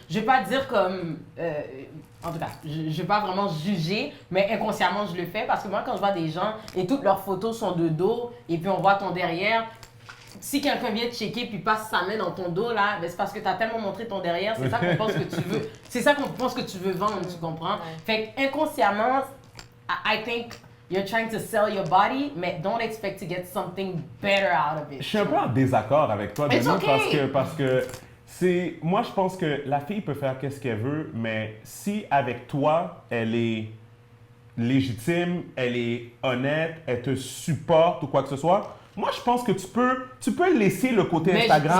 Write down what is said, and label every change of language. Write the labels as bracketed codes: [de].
[fr] Je vais pas dire comme... en tout cas, je vais pas vraiment juger, mais inconsciemment, je le fais parce que moi, quand je vois des gens et toutes leurs photos sont de dos et puis on voit ton derrière, si quelqu'un vient te checker puis passe sa main dans ton dos, là, ben c'est parce que tu as tellement montré ton derrière, c'est ça qu'on pense que tu veux. C'est ça qu'on pense que tu veux vendre, tu comprends? Fait qu'inconsciemment, [en] I think you're trying to sell your body, [fr] mais [en] don't expect to get something better out of it. [fr] Je suis un peu en désaccord avec toi, Denis, parce que moi, je pense que la fille peut faire qu'est-ce qu'elle veut, mais si avec toi, elle est légitime, elle est honnête, elle te supporte ou quoi que ce soit, moi, je pense que tu peux laisser le côté Instagram.